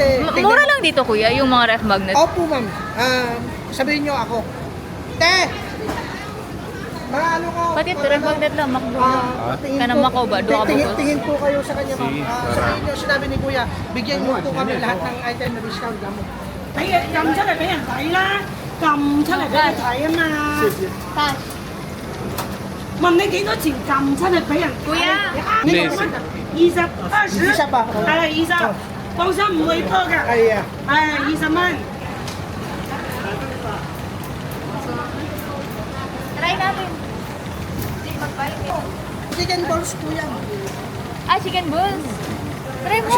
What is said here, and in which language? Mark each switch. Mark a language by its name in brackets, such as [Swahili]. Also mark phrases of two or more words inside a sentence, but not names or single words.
[Filipino] Mura lang dito kuya, yung mga ref magnet. Opo, ma'am. Sabihin nyo ako, Te! Mga ano ko? Pati ito, ref magnet lang, McDo lang. tingin Kana po- Macau ba? Doon ka tingin, bubos? tingin po kayo sa kanya, ma'am. Si Sarah. Sabihin nyo, sinabi ni Kuya, bigyan nyo po kami lahat ng item na discount kamo. [Cantonese] 俾人撳出嚟俾人睇啦，撳出嚟俾人睇啊嘛。問你幾多錢撳出嚟俾人睇？ [Filipino] Kuya! [Cantonese] 呢個蚊20、20， [Filipino] Isa pa. [Cantonese] 係啦20，放心唔會多㗎， [Filipino] Ay, [Cantonese] 係20蚊。 [Filipino] Try natin. [English] chicken balls [Filipino] po yan. Ah, [English] chicken balls. [Filipino] Try mo.